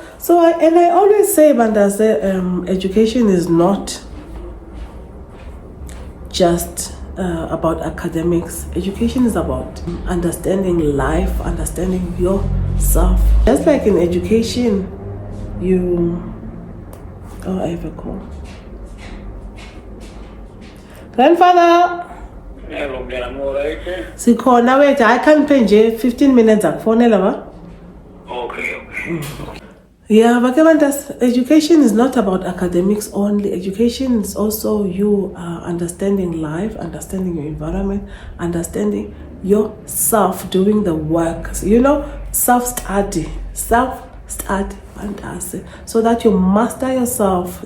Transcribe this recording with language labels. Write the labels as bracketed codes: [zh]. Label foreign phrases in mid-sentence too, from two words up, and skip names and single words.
[en] So I always say, Bandas, education is not just about academics. Education is about understanding life, understanding yourself. Just like in education, I have a call. Grandfather. [xh] Sikhona wethu, [en] I can't pay nje 15 minutes [xh] akufonela ba? [en] Okay. Yeah, but education is not about academics only. Education is also you understanding life, understanding your environment, understanding yourself, doing the work. Self-study, so that you master yourself.